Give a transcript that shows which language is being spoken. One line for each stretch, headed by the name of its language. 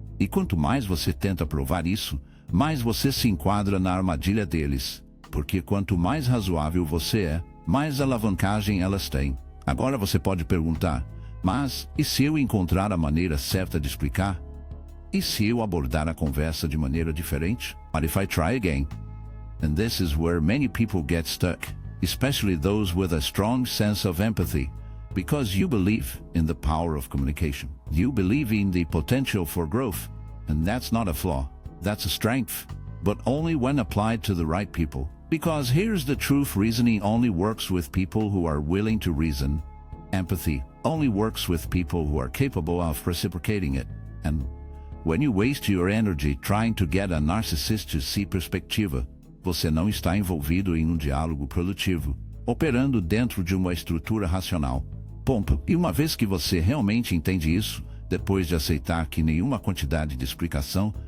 Portuguese: E quanto mais você tenta provar isso, mais você se enquadra na armadilha deles. Porque quanto mais razoável você é, mais alavancagem elas têm. Agora você pode perguntar, mas e se eu encontrar a maneira certa de explicar? E se eu abordar a conversa de maneira diferente?
English: What if I try again? And this is where many people get stuck, especially those with a strong sense of empathy, because you believe in the power of communication. You believe in the potential for growth, and that's not a flaw, that's a strength, but only when applied to the right people. Because here's the truth: reasoning only works with people who are willing to reason. Empathy only works with people who are capable of reciprocating it. And when you waste your energy trying to get a narcissist to see
Portuguese: perspectiva, você não está envolvido em um diálogo produtivo, operando dentro de uma estrutura racional. Ponto. E uma vez que você realmente entende isso, depois de aceitar que nenhuma quantidade de explicação